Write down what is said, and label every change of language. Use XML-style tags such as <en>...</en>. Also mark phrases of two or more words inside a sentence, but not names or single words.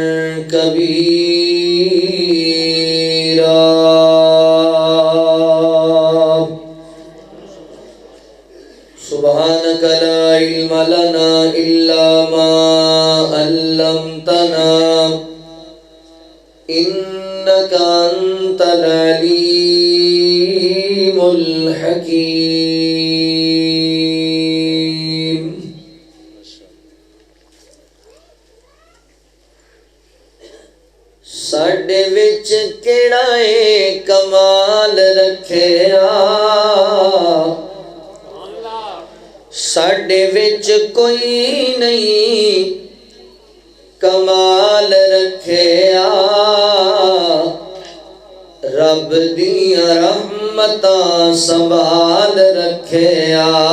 <ar>كبيرا، سبحانك لا علم لنا إلا ما علمتنا إنك أنت العليم الحكيم۔</ar> <pa>ساڈے وچ کیڑا اے کمال رکھیا، ساڈے وچ کوئی نہیں کمال رکھیا، رب دیاں رحمتاں سنبھال رکھیا،</pa>